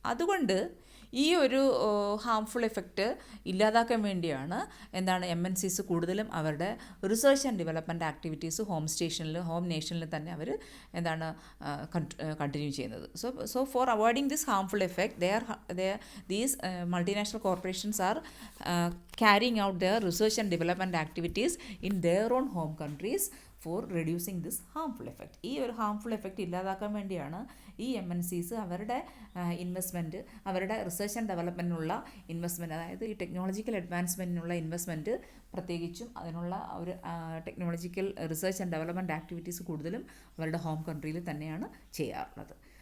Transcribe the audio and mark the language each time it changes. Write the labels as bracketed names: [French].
[Malayalam] അതുകൊണ്ട് ഈ ഒരു ഹാംഫുൾ എഫക്റ്റ് ഇല്ലാതാക്കാൻ വേണ്ടിയാണ് എന്താണ് MNCs കൂടുതലും അവരുടെ research and development activities home നേഷനിൽ തന്നെ അവർ എന്താണ് കണ്ടിന്യൂ ചെയ്യുന്നത്. [English] So for avoiding this harmful effect these multinational corporations are carrying out their research and development activities in their own home countries for reducing this harmful effect. [Malayalam] ഈ ഒരു harmful effect ഇല്ലാതാക്കാൻ വേണ്ടിയാണ് ഈ MNCs അവരുടെ investment, അവരുടെ research and ഡെവലപ്മെൻറ്റിനുള്ള investment, അതായത് ഈ technological അഡ്വാൻസ്മെൻറ്റിനുള്ള investment പ്രത്യേകിച്ചും അതിനുള്ള ഒരു technological research and development activities കൂടുതലും അവരുടെ ഹോം കൺട്രിയിൽ തന്നെയാണ് ചെയ്യാറുള്ളത്.